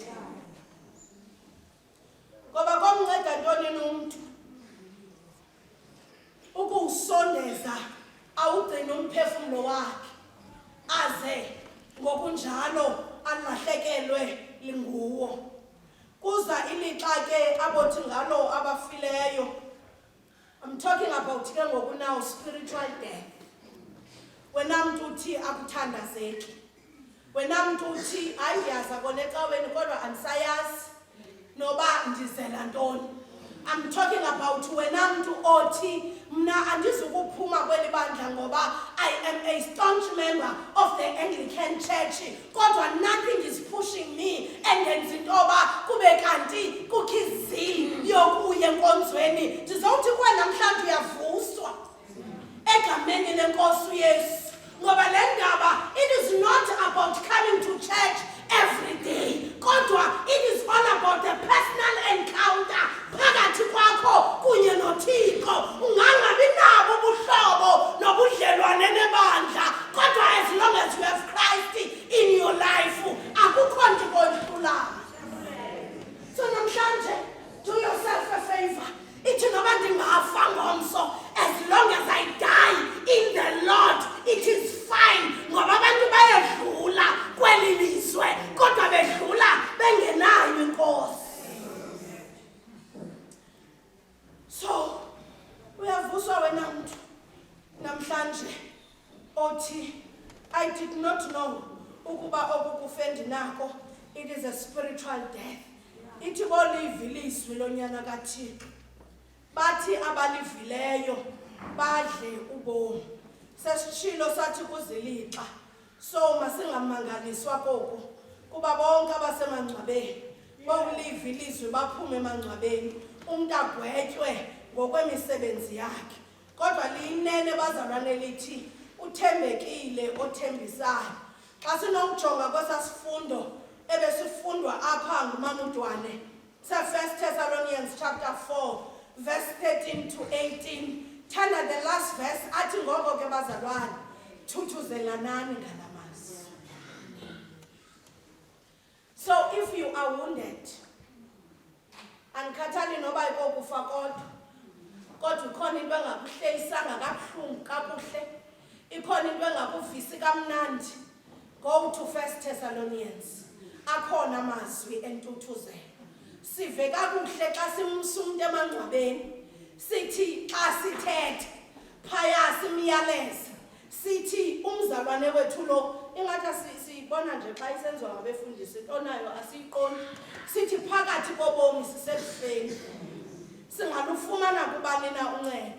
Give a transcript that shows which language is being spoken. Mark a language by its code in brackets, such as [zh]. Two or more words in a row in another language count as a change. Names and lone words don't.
[xh] Ngoba komnceda ntoni nomntu ukuwusondeza awugcine umphefumlo wakhe aze ngokunjalo alahlekelwe linguwo. Kuza ilixa ke abothi ngalo abafileyo. [en] I'm talking about [xh] ke ngoku [en] now spiritual death. [xh] Wena mntu uthi akuthandazeki. Wena mntu uthi hayi ndiyaza kona ecaweni kodwa andisayazi noba ndizela ntoni. [en] I'm talking about [xh] wena mntu othi mna andizukuphuma kweli bandla ngoba [en] I am a staunch member of the Anglican Church [xh] kodwa [en] nothing is pushing me [xh] endenza intoba kube kanti kukho izili yokuya enkonzweni. Ndizawuthi kuwe namhlanje uyavuswa egameni lenkosi uYesu ngoba le ndaba [en] it is not about coming to church every day [xh] kodwa [en] it is all about the personal encounter [xh] phakathi kwakho kunye noThixo. Ungangabi nabo ubuhlobo nobudlelwane nebandla kodwa [en] as long as you have Christ in your life [xh] akukho nto kodlulayo. [en] So namhlanje do yourself a favor. [xh] Ithi noba ndingafa ngomso [en] as long as I die in the Lord it is fine [xh] ngoba abantu bayadlula kweli lizwe kodwa bedlula bengenayo inkosi. So uyavuswa wena mntu namhlanje othi [en] I did not know [xh] ukuba okukufendi nako [en] it is a spiritual death. [xh] Ithi bolivi ilizwi lonyana kaThixo bathi abalivileyo badle ubomi. Sesitshilo sathi kuzilixa so masingamangaliswa koko kuba bonke abasemangcwabeni bawuliva ilizwi baphume emangcwabeni umuntu agwetywe ngokwemisebenzi yakhe. Kodwa liyinene bazalwane lithi uthembekile othembisayo Xa sinokujonga kwesasifundo ebesifundwa apha ngumama uDwane, [en] 1 Thessalonians chapter 4 verse 13 to 18. [xh] Thanda [en] the last verse [xh] athi ngoko ke bazalwane thuthuzelanani ngalamazwi. [en] So if you are wounded, [xh] andikhathali noba ikokufa kodwa ikhona into engakuhlelisanga kabuhlungu kakuhle, ikhona into engakuvisi kamnandi, [en] go to 1 Thessalonians. [xh] Akhona amazwi entuthuzelo. Sive kakuhle xa simsa umuntu emangcwabeni, sithi xa sithethe phaya simyaleza, sithi umzalwane wethu lo, ingathi siyibona nje xa isenziwa ngabefundisi, into nayo asiyiqondi, sithi phakathi kobomi sisebufeni, singalufumana kubani na uncedo.